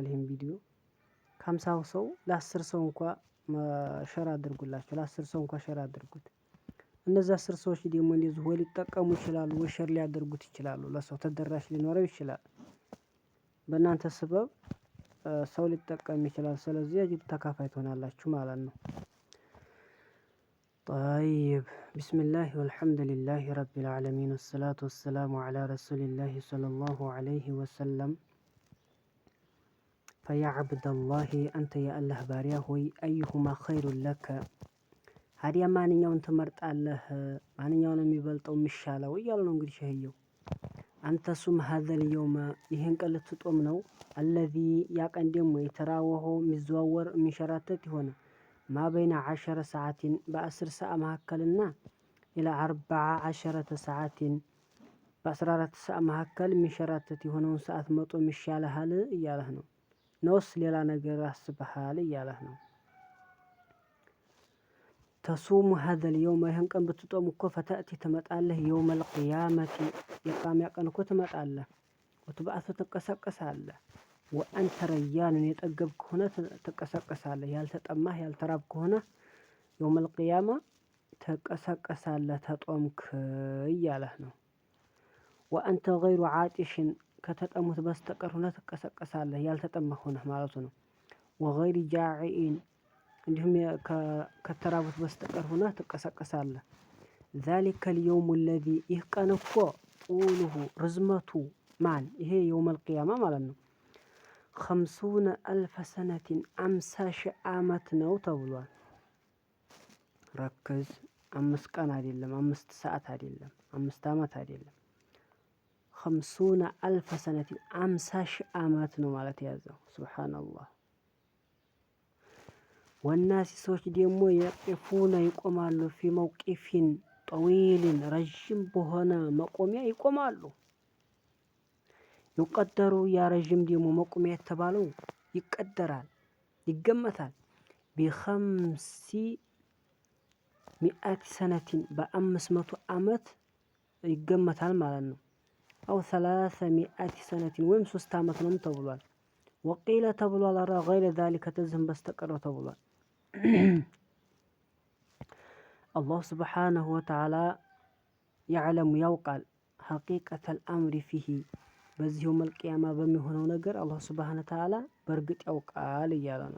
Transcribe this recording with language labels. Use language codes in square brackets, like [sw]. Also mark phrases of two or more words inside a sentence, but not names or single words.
[am] ይሄን ቪዲዮ። ከ50 ሰው ለ10 ሰው እንኳ ሸር አድርጉላቸው። ለ10 ሰው እንኳ ሸር አድርጉት። እነዛ 10 ሰዎች ደግሞ እንደዚህ ወይ ሊጠቀሙ ይችላሉ ወይ ሸር ሊያደርጉት ይችላሉ። ለሰው ተደራሽ ሊኖረው ይችላል። በእናንተ ሰበብ ሰው ሊጠቀም ይችላል። ስለዚህ አጅር ተካፋይ ትሆናላችሁ ማለት ነው። [ar] طيب بسم الله والحمد لله رب العالمين والصلاة والسلام على رسول الله صلى الله عليه وسلم فيا عبد الله أنت يا الله باريا هوي أيهما خير لك هادي [am] ማንኛውን ትመርጣለህ ማንኛውን የሚበልጠው የሚሻለው እያሉ ነው እንግዲህ ሸህየው አንተ ሱም [ar] هذا اليوم [am] ይሄን ቀን ልትጦም ነው الذي ያ ቀን ደግሞ የተራወሆ የሚዘዋወር የሚሸራተት ይሆነ [ar] ما بين 10 ساعات ب10 ساعة [am] መካከልና [ar] إلى 14 ساعات [am] በ14 ሰዓት መካከል የሚሸራተት የሆነውን ሰዓት መጦም ይሻልሃል እያለህ ነው። ነውስ ሌላ ነገር አስበሃል እያለህ ነው። [ar] تصوم هذا اليوم [am] ይሄን ቀን ብትጦም እኮ ፈተእቲ ትመጣለህ [ar] يوم القيامة [am] የቂያማ ቀን እኮ ትመጣለህ። ወትበአቱ ትቀሰቀሳለህ [ar] وأنت ريان [am] የጠገብክ ሆነ ትቀሰቀሳለህ። ያልተጠማህ ያልተራብክ ሆነ [ar] يوم القيامة [am] ትቀሰቀሳለህ ተጦምክ እያለህ ነው። [ar] وأنت غير [am] عاطش ከተጠሙት በስተቀር ሆነ ትቀሰቀሳለህ ያልተጠማህ ሆነ ማለት ነው። [ar] وغير جاعئ [am] እንዲሁም ከተራቡት በስተቀር ሆነ ትቀሰቀሳለህ። [ar] ذلك اليوم الذي [am] ይህ ቀን እኮ طوله ርዝመቱ ማን ይሄ [ar] يوم القيامة [am] ማለት ነው 50,000 سنة 50,000 ዓመት ነው ተብሏል። ረክዝ 5 ቀን አይደለም 5 ሰዓት አይደለም 5 ዓመት አይደለም 50,000 سنة 50,000 ዓመት ነው ማለት ያዘው። ሱብሃንአላህ ወናሲ ሰዎች ደግሞ የቂፉነ ይቆማሉ [ar] في موقف طويل [am] ረዥም በሆነ መቆሚያ ይቆማሉ። ይቀደሩ ያ ረዥም ደግሞ መቆሚያ የተባለው ይቀደራል ይገመታል ب500 سنة በ500 ዓመት ይገመታል ማለት ነው። አው 300 سنة ወይም 3 ዓመት ነው ተብሏል። ወቂለ ተብሏል አራ [ar] غير ذلك [am] ተዝም በስተቀር ተብሏል። አላህ [ar] سبحانه وتعالى يعلم [am] ያውቃል [ar] حقيقة الأمر فيه [am] በዚህ [ar] يوم القيامة [am] በሚሆነው ነገር አላህ [ar] سبحانه وتعالى [am] በእርግጥ ያውቃል እያለ ነው